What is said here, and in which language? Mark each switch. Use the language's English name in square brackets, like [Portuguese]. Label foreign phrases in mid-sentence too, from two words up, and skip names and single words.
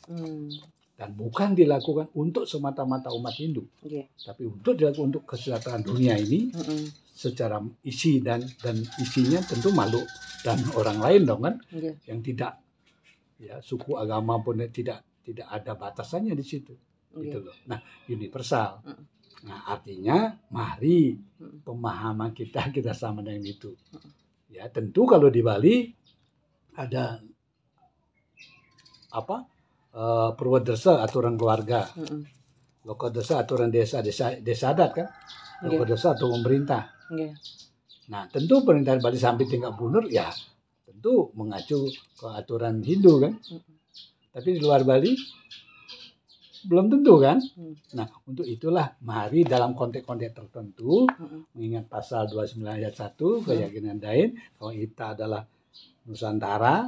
[Indonesian] Dan bukan dilakukan untuk semata-mata umat Hindu, tapi untuk dilakukan untuk kesejahteraan dunia ini secara isi dan isinya tentu makhluk dan orang lain dong kan, yang tidak ya suku agama pun tidak ada batasannya di situ, gitu loh. Nah universal. Nah artinya mari pemahaman kita sama dengan itu. Ya tentu kalau di Bali ada Purwadesa aturan keluarga, Lokodesa aturan desa adat kan, Lokodesa atau pemerintah. Nah tentu pemerintah Bali sampai tingkat gubernur ya tentu mengacu ke aturan Hindu kan. Tapi di luar Bali belum tentu kan. Nah untuk itulah mari dalam konteks-konteks tertentu mengingat pasal 29 ayat 1 keyakinan lain bahwa kita adalah Nusantara.